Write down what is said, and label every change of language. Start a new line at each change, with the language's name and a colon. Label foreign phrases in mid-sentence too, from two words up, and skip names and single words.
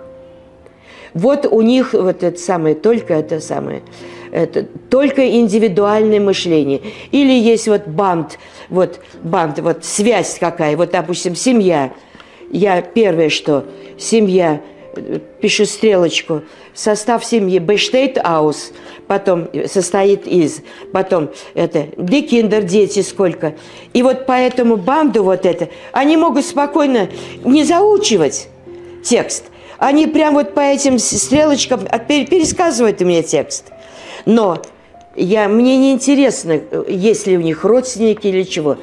Russian: Вот у них вот это самое, только индивидуальное мышление. Или есть вот банд, вот связь какая, вот, допустим, семья. Я первое, что семья, пишу стрелочку, состав семьи
German: besteht aus,
Russian: потом состоит из, потом это
German: die Kinder,
Russian: дети сколько. И вот по этому банду вот это, они могут спокойно не заучивать текст. Они прям вот по этим стрелочкам пересказывают мне текст. Но мне не интересно, есть ли у них родственники или чего.